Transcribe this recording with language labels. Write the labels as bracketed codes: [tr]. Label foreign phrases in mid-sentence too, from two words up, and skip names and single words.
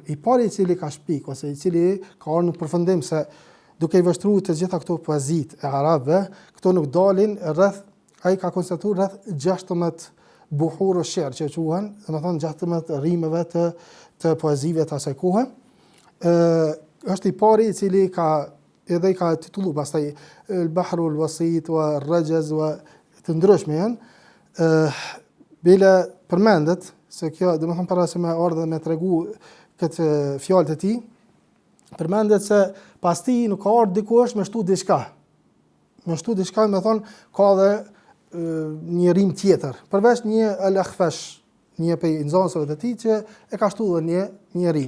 [sq] I pari i cili ka shpik ose i cili ka ardhur në përfundim se duke i vështruar të gjitha këto poezit e arabëve, këto nuk dalin rreth, ai ka konstatuar rreth 16 [ar] بحور شعر [sq] që quhen, domethënë 16 rimeve të poezive të asaj kohe. Është i pari i cili ka titulluar pastaj [ar] البحر الوسيط والرجز [sq] wa të ndryshme janë. Bile përmendet se kjo, domethënë para se më ardhe me tregu këtë fjalë të tij, përmendet se pas tij nuk ka ardhur dikush me shtu diçka. Me shtu diçka, me thonë, ka dhe një rim tjetër, përveç një al-Akhfash, një prej nxënësve të tij që e ka shtu dhe një rim.